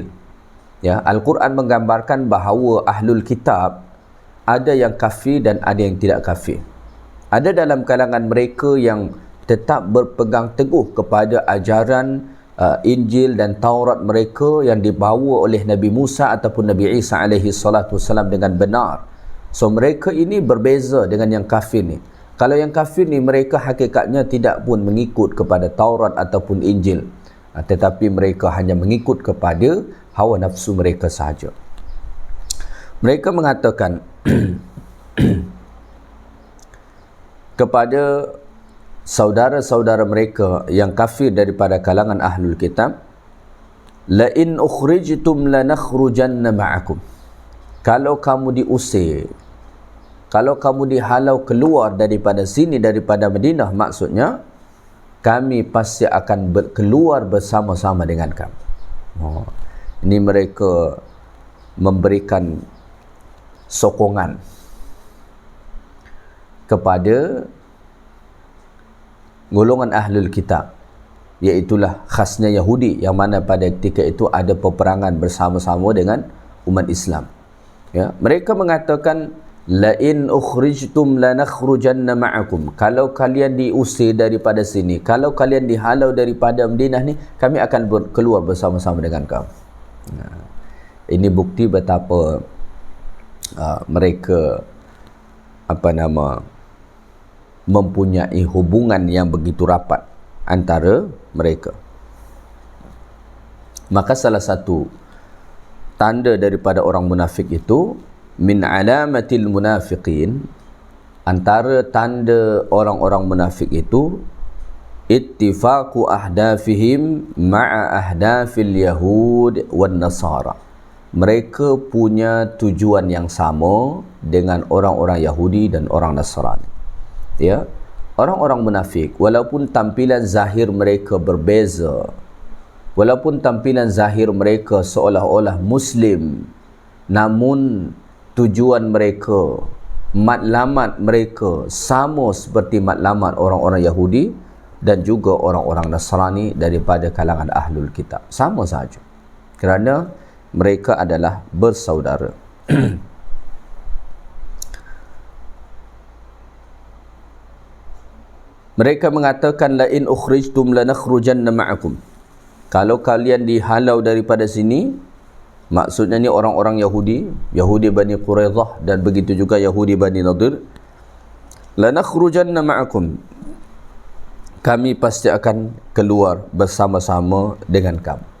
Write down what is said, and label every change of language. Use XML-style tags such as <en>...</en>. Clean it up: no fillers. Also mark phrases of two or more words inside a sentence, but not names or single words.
<ms>Ya, Al-Quran menggambarkan bahawa</ms> <ar>أهل الكتاب</ar> <ms>ada yang kafir dan ada yang tidak kafir. Ada dalam kalangan mereka yang tetap berpegang teguh kepada ajaran Injil dan Taurat mereka yang dibawa oleh Nabi Musa ataupun Nabi Isa</ms> <ar>عليه الصلاة والسلام</ar> <ms>dengan benar. So mereka ini berbeza dengan yang kafir ni. Kalau yang kafir ni mereka hakikatnya tidak pun mengikut kepada Taurat ataupun Injil, tetapi mereka hanya mengikut kepada hawa nafsu mereka sahaja. Mereka mengatakan kepada saudara-saudara mereka yang kafir daripada kalangan</ms> <ar>أهل الكتاب, لئن أخرجتم لنخرجن معكم.</ar> <ms>Kalau kamu diusir, kalau kamu dihalau keluar daripada sini, daripada Madinah, maksudnya kami pasti akan keluar bersama-sama dengan kamu. Ini mereka memberikan sokongan kepada golongan</ms> <ar>أهل الكتاب,</ar> <ms>iaitulah khasnya Yahudi, yang mana pada ketika itu ada peperangan bersama-sama dengan umat Islam. Ya, mereka mengatakan</ms> <ar>لئن أخرجتم لنخرجن معكم.</ar> <ms>Kalau kalian diusir daripada sini, kalau kalian dihalau daripada Madinah ni, kami akan keluar bersama-sama dengan kamu. Ini bukti betapa mereka mempunyai hubungan yang begitu rapat antara mereka. Maka salah satu tanda daripada orang munafik itu,</ms> <ar>من علامات المنافقين,</ar> <ms>antara tanda orang-orang munafik itu,</ms> <ar>اتفاق أهدافهم مع أهداف اليهود والنصارى.</ar> <ms>Mereka punya tujuan yang sama dengan orang-orang Yahudi dan orang Nasrani. Ya, orang-orang munafik, walaupun tampilan zahir mereka berbeza, walaupun tampilan zahir mereka seolah-olah Muslim, namun tujuan mereka, matlamat mereka sama seperti matlamat orang-orang Yahudi dan juga orang-orang Nasrani daripada kalangan</ms> <ar>أهل الكتاب.</ar> <ms>Sama saja, kerana mereka adalah bersaudara. Mereka mengatakan</ms> <ar>لئن أخرجتم لنخرجن معكم.</ar> <ms>Kalau kalian dihalau daripada sini, maksudnya ni orang-orang Yahudi, Yahudi Bani Quraidah dan begitu juga Yahudi Bani Nadir,</ms> <ar>لنخرجن معكم,</ar> <ms>kami pasti akan keluar bersama-sama dengan kamu.</ms>